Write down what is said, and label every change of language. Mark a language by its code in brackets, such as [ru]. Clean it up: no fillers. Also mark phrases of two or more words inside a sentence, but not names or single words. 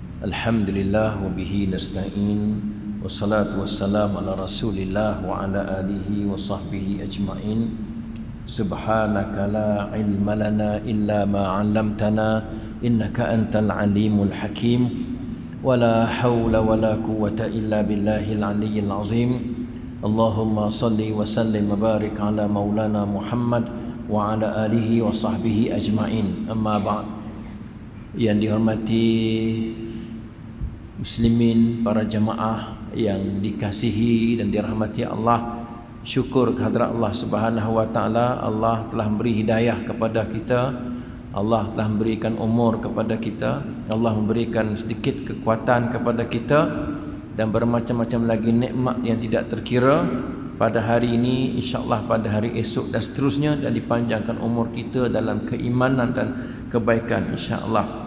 [ar] الحمد لله وبه نستعين والصلاة والسلام على رسول الله وعلى آله وصحبه أجمعين. سبحانك لا علم لنا إلا ما علمتنا إنك أنت العليم الحكيم. ولا حول ولا قوة إلا بالله العلي العظيم. اللهم صل وسلم وبارك على مولانا محمد وعلى آله وصحبه أجمعين. أما بعد. [ms] Yang dihormati muslimin, para jamaah yang dikasihi dan dirahmati Allah, syukur kehadrat Allah [ar] سبحانه وتعالى. [ms] Allah telah memberi hidayah kepada kita, Allah telah memberikan umur kepada kita, Allah memberikan sedikit kekuatan kepada kita dan bermacam-macam lagi nikmat yang tidak terkira pada hari ini, insya-Allah pada hari esok dan seterusnya, dan dipanjangkan umur kita dalam keimanan dan kebaikan insya-Allah.